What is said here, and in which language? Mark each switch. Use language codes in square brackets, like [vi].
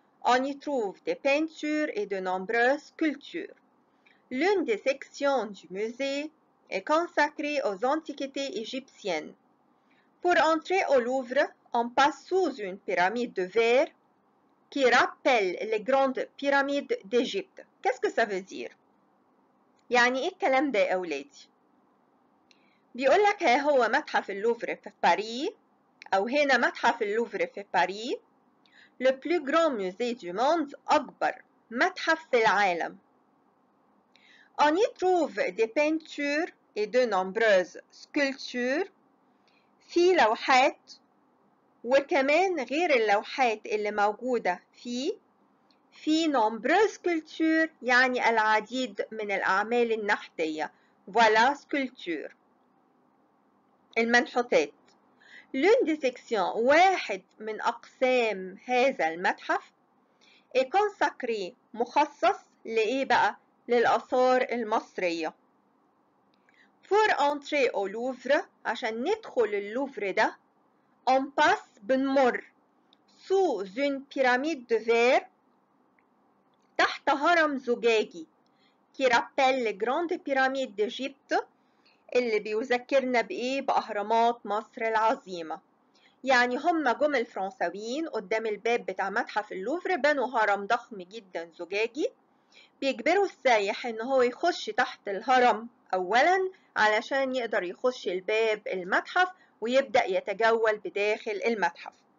[fr] On y trouve des peintures et de nombreuses sculptures. L'une des sections du musée est consacrée aux antiquités égyptiennes. Pour entrer au Louvre, on passe sous une pyramide de verre qui rappelle les grandes pyramides d'Égypte. Qu'est-ce que ça veut dire؟ [ar] يعني ايه الكلام ده يا أولادي؟ بيقول لك ها هو متحف اللوفر في باريس أو هنا متحف اللوفر في باريس [fr] le plus grand musée du monde [ar] أكبر متحف في العالم. [fr] On y trouve des peintures et de nombreuses sculptures. [ar] في لوحات وكمان غير اللوحات اللي موجودة فيه في [fr] nombreuses sculptures [ar] يعني العديد من الأعمال النحتية. [fr] Voilà sculpture. [ar] المنحوتات. [fr] L'une des sections [ar] واحد من أقسام هذا المتحف [fr] est consacré [ar] مخصص لإيه بقى؟ للآثار المصرية. [fr] Pour entrer au Louvre [ar] عشان ندخل اللوفر ده [fr] on passe [ar] بنمر [fr] sous une pyramide de verre [ar] تحت هرم زجاجي [fr] qui rappelle les grandes pyramides d'Égypte [ar] اللي بيذكرنا بإيه؟ بأهرامات مصر العظيمة. يعني هم جم الفرنساويين قدام الباب بتاع متحف اللوفر بنوا هرم ضخم جدا زجاجي بيجبروا السايح ان هو يخش تحت الهرم اولا علشان يقدر يخش الباب المتحف ويبدأ يتجول بداخل المتحف.